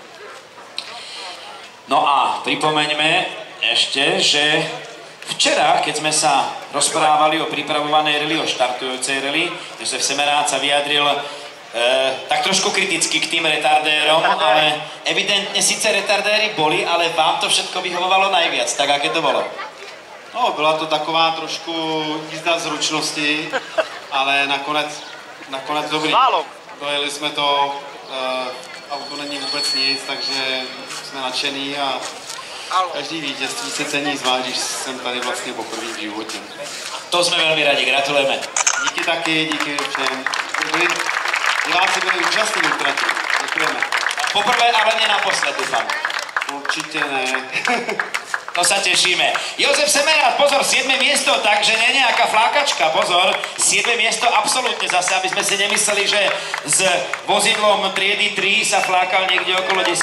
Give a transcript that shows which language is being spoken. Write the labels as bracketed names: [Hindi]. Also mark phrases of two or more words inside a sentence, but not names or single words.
[Slovak] No a pripomeňme ešte, že včera, keď sme sa rozprávali o pripravovanej rally, o štartujúcej rally, Jozef Semerád sa vyjadril tak trošku kriticky k tým retardérom, ale evidentne síce retardéry boli, ale vám to všetko vyhovovalo najviac, tak aké to bolo? [Czech] No, byla to taková trošku jízda zručnosti, ale nakonec dobrý. Dojeli jsme to, auto není vůbec nic, takže jsme nadšení a každý vítězství se cení, zvlášť, když jsem tady vlastně poprvé v životě. To jsme velmi rádi, gratulujeme. Díky taky, díky všem. Diváci byli úžasní v trati. Děkujeme. [Slovak] Poprvé, ale nie naposled, dúfam. [Czech] Určitě ne. [Slovak] To sa tešíme. Jozef Semerád, pozor, 7. miesto, takže nie nejaká flákačka, pozor. 7. miesto absolútne zase, aby sme si nemysleli, že s vozidlom triedy 3 sa flákal niekde okolo 10.